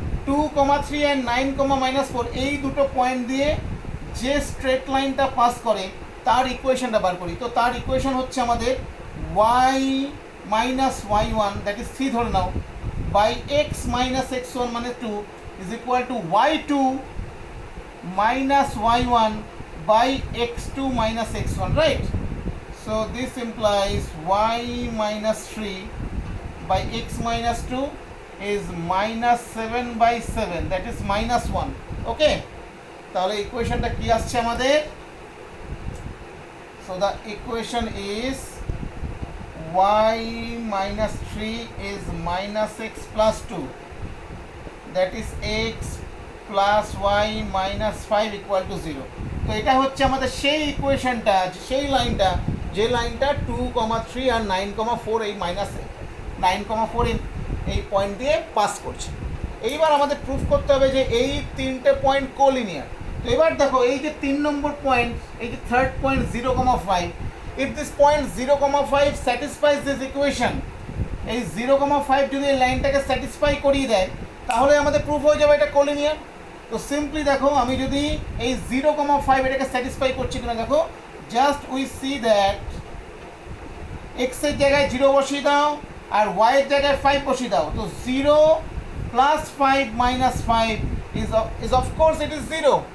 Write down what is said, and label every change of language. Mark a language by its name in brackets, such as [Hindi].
[Bangla] 2,3 আর 9,-4 এই দুটো পয়েন্ট দিয়ে যে স্ট্রেট লাইনটা পাস করে তার ইকুয়েশনটা বার করি। তো তার ইকুয়েশন হচ্ছে আমাদের [English] y minus y1, that is 3 ধরে নাও, by x minus x1 মানে 2 is equal to y2 minus y1 by x2 minus x1, right? So this implies y minus 3 by x minus 2 is -7 by 7, that is -1. [Bangla] Okay, তাহলে ইকুয়েশনটা কি আসছে আমাদের? [English] So the equation is y minus 3 is -x plus 2, that is x plus y minus 5 equal to 0. [Bangla] তো এটা হচ্ছে আমাদের সেই ইকুয়েশনটা, সেই লাইনটা, যে লাইনটা 2,3 আর 9,4 এই -9,4 এই পয়েন্ট দিয়ে পাস করছে। এইবার আমাদের প্রুফ করতে হবে যে এই তিনটে পয়েন্ট কোলিনিয়ার। তো এবার দেখো, এই যে 3 নম্বর পয়েন্ট, এই যে third point 0,5, [English] if this point 0,5 satisfies this equation, [Bangla] এই 0,5 যদি এই লাইনটাকে স্যাটিসফাই করিয়ে দেয় তাহলে আমাদের প্রুফ হয়ে যাবে এটা কোলিনিয়ার। তো সিম্পলি দেখো আমি যদি এই 0,5 এটাকে স্যাটিসফাই করছি কিনা দেখো, just we see that x এর জায়গায় 0 বসিয়ে দাও আর ওয়াই এর জায়গায় 5 বসিয়ে দাও। [English] তো 0 plus 5 minus 5 is of course it is 0.